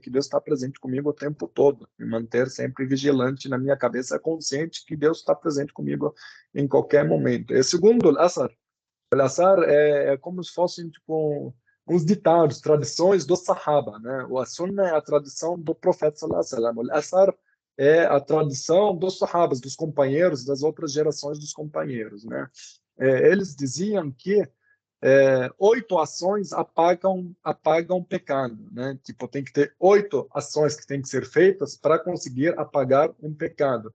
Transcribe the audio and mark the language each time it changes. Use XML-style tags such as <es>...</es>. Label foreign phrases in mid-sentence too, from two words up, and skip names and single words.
<pt>Que Deus está presente comigo o tempo todo, me manter sempre vigilante na minha cabeça, consciente que Deus está presente comigo em qualquer momento. E segundo o Assar é como se fossem tipo uns ditados, tradições do Sahaba, né? O Sunna é a tradição do profeta</pt> <ar>صلى الله عليه وسلم.</ar> <pt>O Assar é a tradição dos Sahabas, dos companheiros, das outras gerações dos companheiros, né? Eles diziam que 8 ações apagam pecado, né? Tipo, tem que ter 8 ações que têm que ser feitas para conseguir apagar um pecado.</pt>